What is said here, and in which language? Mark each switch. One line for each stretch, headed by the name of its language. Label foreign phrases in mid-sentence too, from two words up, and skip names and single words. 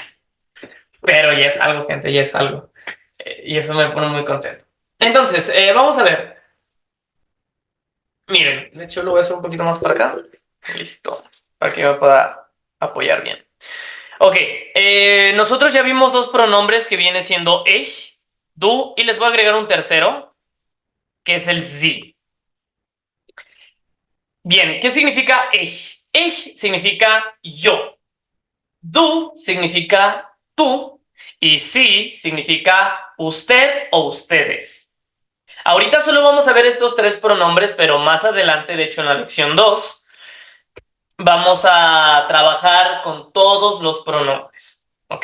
Spanish: Pero ya es algo, gente, ya es algo. Y eso me pone muy contento. Entonces, vamos a ver. Miren, de hecho lo voy a hacer un poquito más para acá. Listo. Para que me pueda apoyar bien. Ok, nosotros ya vimos dos pronombres que viene siendo
German: ich, du,
Spanish: y les voy a agregar un tercero, que es el sie. Bien, ¿qué significa ich? Ich significa yo, du significa tú, y sie significa usted o ustedes. Ahorita solo vamos a ver estos tres pronombres, pero más adelante, de hecho en la lección 2, vamos a trabajar con todos los pronombres, ¿ok?